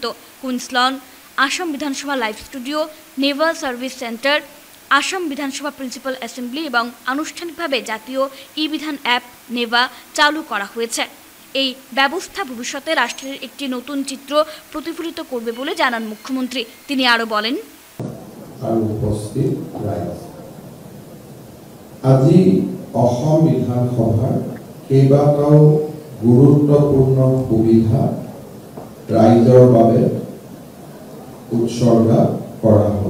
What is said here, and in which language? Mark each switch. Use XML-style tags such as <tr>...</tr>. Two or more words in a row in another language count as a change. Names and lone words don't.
<bn>কুইন্সলন, আসাম বিধানসভা লাইভ স্টুডিও, নেভাল সার্ভিস সেন্টার, আসাম বিধানসভা প্রিন্সিপাল অ্যাসেম্বলি এবং আনুষ্ঠানিকভাবে জাতীয় ই-বিধান অ্যাপ নেভা চালু করা হয়েছে। এই ব্যবস্থা ভবিষ্যতে রাষ্ট্রের একটি নতুন চিত্র প্রতিফলিত করবে বলে জানান মুখ্যমন্ত্রী। তিনি আরো বলেন,</bn> <as>আজি অসম বিধানসভাৰ কেইবাটাও গুৰুত্বপূৰ্ণ সুবিধা ৰাইজৰ বাবে উৎসৰ্গা কৰা হ'ল।</as>